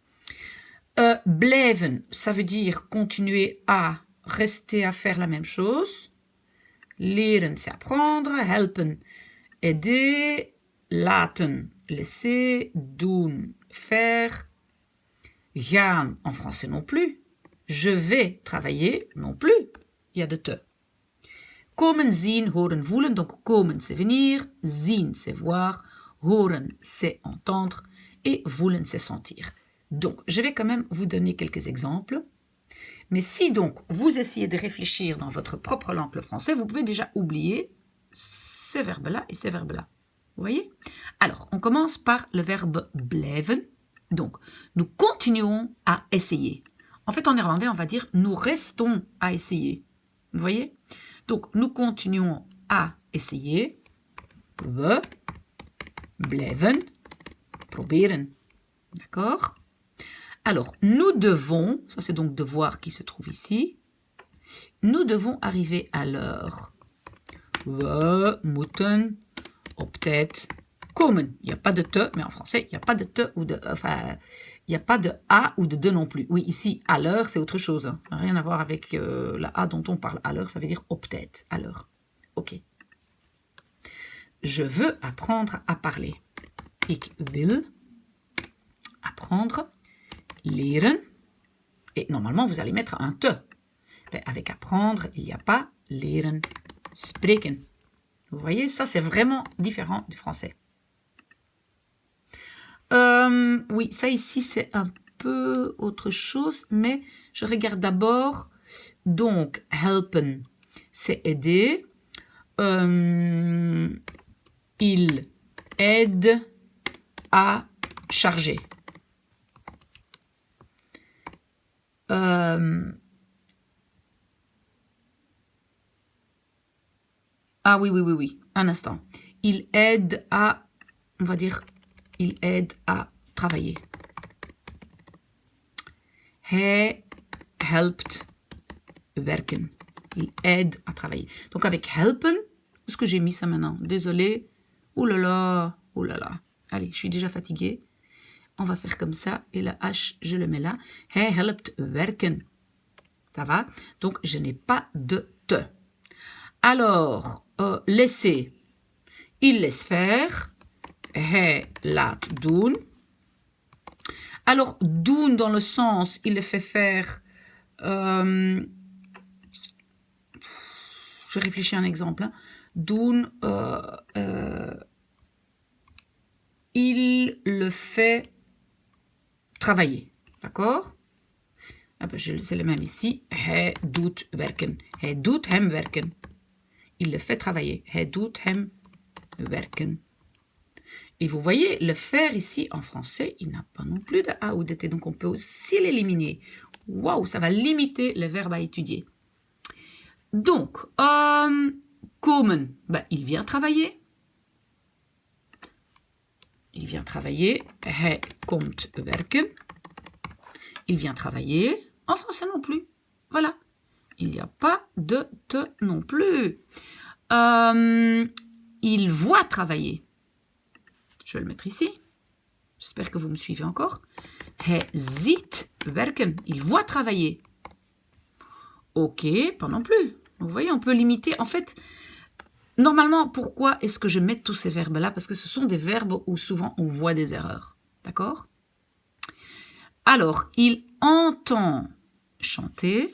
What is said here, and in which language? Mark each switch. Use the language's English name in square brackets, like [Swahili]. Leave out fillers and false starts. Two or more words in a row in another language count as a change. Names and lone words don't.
[French] Blijven, ça veut dire continuer à rester à faire la même chose. Leren, c'est apprendre. Helpen, aider. Laten, laisser. Doen, faire. Gaan, en français non plus. Je vais travailler, non plus. Il y a de te. [Dutch] Komen, zien, horen, voelen. [French] Donc, komen, c'est venir. Zien, c'est voir. Horen, c'est entendre. Et voelen, c'est sentir. Donc, je vais quand même vous donner quelques exemples. Mais si donc vous essayez de réfléchir dans votre propre langue, le français, vous pouvez déjà oublier ces verbes-là et ces verbes-là. Vous voyez? Alors, on commence par le verbe blijven. Donc, nous continuons à essayer. En fait, en néerlandais, on va dire nous restons à essayer. Vous voyez? Donc, nous continuons à essayer. [Dutch] We blijven proberen. [French] D'accord? Alors, nous devons, ça c'est donc devoir qui se trouve ici, nous devons arriver à l'heure. [Dutch] We moeten op tijd komen. [French] Il n'y a pas de te, mais en français, il n'y a pas de te ou de, enfin, il n'y a pas de a ou de de non plus. Oui, ici, à l'heure, c'est autre chose. Ça n'a rien à voir avec la a dont on parle. À l'heure, ça veut dire [Dutch] op tijd, [French] à l'heure. Ok. Je veux apprendre à parler. [Dutch] Ik wil apprendre. [French] Leren, et normalement vous allez mettre un te. Mais avec apprendre, il n'y a pas [Dutch] leren, spreken. [French] Vous voyez, ça c'est vraiment différent du français. Oui, ça ici c'est un peu autre chose, mais je regarde d'abord. Donc, helpen, c'est aider. Il aide à charger. Ah oui. Un instant. Il aide à, on va dire, il aide à travailler. [Dutch] Hij helpt werken. [French] Il aide à travailler. Donc avec helpen, où est-ce que j'ai mis ça maintenant? Désolé. Oh là là. Allez, je suis déjà fatiguée. On va faire comme ça. Et la H, je le mets là. [Dutch] Hij helpt werken. [French] Ça va? Donc, je n'ai pas de te. Alors, laisser. Il laisse faire. [Dutch] Hij laat doen. [French] Alors, doen dans le sens, il le fait faire. Je réfléchis à un exemple. Hein. Doen, il le fait travailler. D'accord? Ah ben, c'est le même ici. [Dutch] Hij doet werken. Hij doet hem werken. [French] Il le fait travailler. [Dutch] Hij doet hem werken. [French] Et vous voyez, le faire ici, en français, il n'a pas non plus de A ou de T. Donc, on peut aussi l'éliminer. Waouh, ça va limiter le verbe à étudier. Donc, komen, ben, il vient travailler. Il vient travailler. [Dutch] Hij komt werken. [French] Il vient travailler. En français non plus. Voilà. Il n'y a pas de te non plus. Il voit travailler. Je vais le mettre ici. J'espère que vous me suivez encore. [Dutch] Hij ziet werken. [French] Il voit travailler. Ok, pas non plus. Vous voyez, on peut limiter. En fait, normalement, pourquoi est-ce que je mets tous ces verbes-là? Parce que ce sont des verbes où souvent on voit des erreurs. D'accord? Alors, il entend chanter.